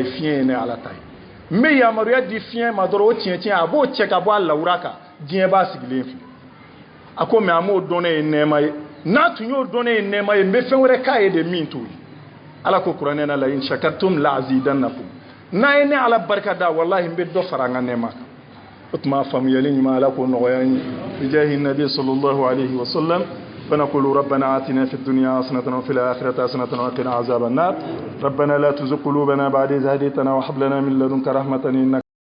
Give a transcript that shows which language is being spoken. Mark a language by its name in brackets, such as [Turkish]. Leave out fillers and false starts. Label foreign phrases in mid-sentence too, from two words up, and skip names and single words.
[Bambara] fiɲɛ ye ne ala ta ye n bɛ yamaruya di fiɲɛ ma dɔrɔn o tiɲɛ tiɲɛ a b'o cɛ ka bɔ a lawura kan diɲɛ b'a sigilen filɛ a ko mais a m'o dɔn ne ye nɛɛma ye n'a tun y'o dɔn ne ye nɛɛma ye n bɛ fɛn wɛrɛ k'a ye de min t'o ye ala ko kuranɛ na [Arabic] لئن شكرتم لأزيدنكم [Bambara] n'a ye ne ala barika da wallahi n bɛ dɔ fara an ka nɛɛma kan o tuma faamuyali ɲuman ala ko nɔgɔya n ye bi jahi nabi [Arabic] صلى الله عليه وسلم فنقول ربنا آتنا في الدنيا حسنة وفي الآخرة حسنة وقنا عذاب النار ربنا لا تزغ قلوبنا بعد إذ هديتنا وهب لنا من لدنك رحمة إنك